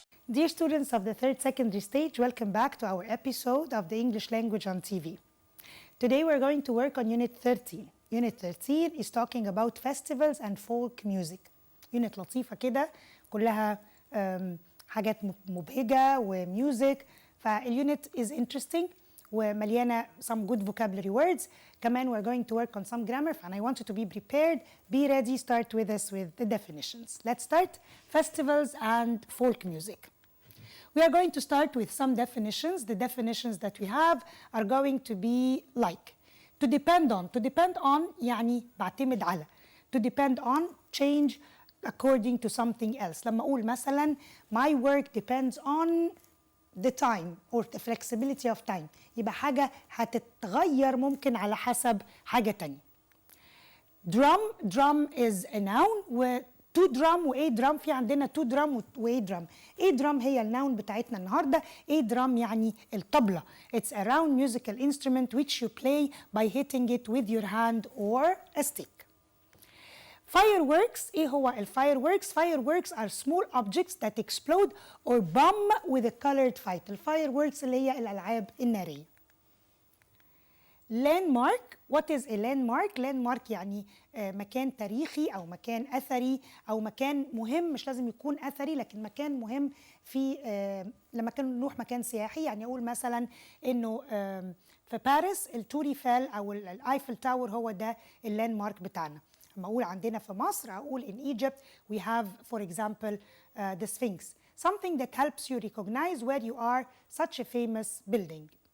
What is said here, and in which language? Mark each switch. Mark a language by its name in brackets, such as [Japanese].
[English] Dear students of the third secondary stage, welcome back to our episode of the English language on TV. Today we're going to work on Unit 13. Unit 13 is talking about festivals and folk music. [Arabic] Unit لطيفة كده كلها حاجات مبهجة وميوزك. [English] فالunit is interesting [Arabic] ومليانة [English] some good vocabulary words. كمان we're going to work on some grammar and I want you to be prepared. Be ready, start with us with the definitions. Let's start. Festivals and folk music. We are going to start with some definitions. The definitions that we have are going to be like to depend on. To depend on [Arabic] يعني بعتمد على. [English] To depend on, change according to something else. [Arabic] لما أقول مثلا [English] my work depends on the time or the flexibility of time. [Arabic] يبقى حاجة هتتغير ممكن على حسب حاجة تانية. [English] Drum is a noun و to drum و a drum. [Arabic] في عندنا [English] to drum و a drum. a drum [Arabic] هي النون بتاعتنا النهارده. [English] a drum [Arabic] يعني الطبلة. [English] It's a round musical instrument which you play by hitting it with your hand or a stick. Fireworks. [Arabic] ايه هو الفايروركس؟ [English] Fireworks are small objects that explode or bomb with a colored fight. [Arabic] الفايروركس اللي هي الألعاب النارية. [English] Landmark. What is a landmark? [Arabic] Landmark يعني مكان تاريخي أو مكان أثري أو مكان مهم. مش لازم يكون أثري لكن مكان مهم في لما كان نروح مكان سياحي. يعني أقول مثلا إنه في باريس التور ايفل أو الأيفل تاور هو ده اللاندمارك بتاعنا. لما أقول عندنا في مصر أقول [English] in Egypt we have for example the Sphinx. Something that helps you recognize where you are, such a famous building.